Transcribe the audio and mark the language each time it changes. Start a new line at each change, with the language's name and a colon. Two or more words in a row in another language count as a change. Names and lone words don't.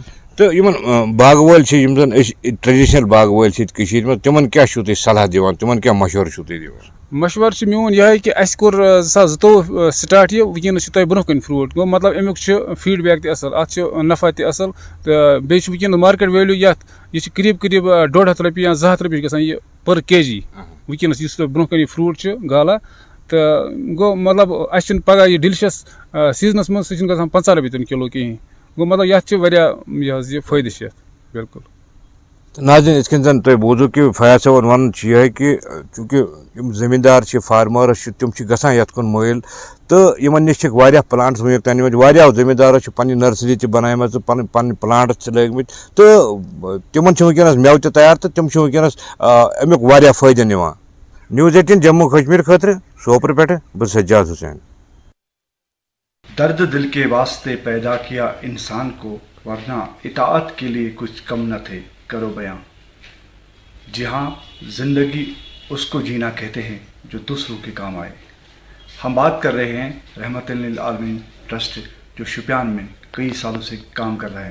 Kashmiri: تہٕ یِمن باغہٕ وٲلۍ چھِ یِم زن أسۍ ٹریڈِشنل باغہٕ وٲلۍ چھِ کٔشیٖرِ منٛز تِمن کیٛاہ چھِو تُہۍ صلح دِوان تِمن کیٛاہ مشورٕ چھِو تُہۍ دِوان؟ مشورٕ چھُ میون یِہوے کہِ اَسہِ کوٚر 2022 سٹاٹ یہِ ونکیٚنس چھُ تۄہہِ برونٛہہ کَنہِ فروٗٹ گوٚو مطلب امیُک چھُ فیٖڈ بیک تہِ اَصٕل اَتھ چھُ نفع تہِ اَصٕل تہٕ بیٚیہِ چھُ ونکیٚنس مارکیٹ ویلیوٗ یَتھ یہِ چھُ قریٖب 150 رۄپیہِ یا 200 رۄپیہِ چھُ گژھان یہِ پر کے جی ونکیٚنس یُس تۄہہِ برونٛہہ کَنہِ یہِ فروٗٹ چھُ گالا تہٕ گوٚو مطلب اَسہِ چھُنہٕ پگاہ یہِ ڈیلشس سیٖزنس منٛز سُہ چھُنہٕ گژھان 50 رۄپیہِ تہِ کِلوٗ کِہینۍ. گوٚو مطلب یتھ چھِ واریاہ یہِ حظ یہِ فٲیدٕ چھِ یتھ بالکل. ناظریٖن یِتھ کٔنۍ زن تۄہہِ بوٗزوٕ کہِ فیاض صٲبن وَنُن چھُ یِہوے کہِ چوٗنکہِ یِم زٔمیٖندار چھِ فارمٲرٕس چھِ تِم چھِ گژھان یتھ کُن مٲیِل تہٕ یِمن نِش چھِکھ واریاہ پٕلانٹٕس وٕنیُک تام نِمٕتۍ. واریاہو زٔمیٖندارو چھِ پنٕنہِ نرسری تہِ بنایمژٕ تہٕ پنٕنۍ پٕلانٹٕس تہِ لٲگمٕتۍ تہٕ تِمن چھُ ؤنکیٚنس مٮ۪وٕ تہِ تیار تہٕ تِم چھِ ؤنکیٚنس امیُک واریاہ فٲیدٕ نِوان. News 18 جموں کشمیر خٲطرٕ سوپور پٮ۪ٹھٕ بہٕ سجاد حسین.
Urdu: درد دل کے واسطے پیدا کیا انسان کو ورنہ اطاعت کے لیے کچھ کم نہ تھے کرو بیاں. جی ہاں زندگی اس کو جینا کہتے ہیں جو دوسروں کے کام آئے. ہم بات کر رہے ہیں رحمت للعالمین ٹرسٹ جو شوپیان میں کئی سالوں سے کام کر رہے ہیں.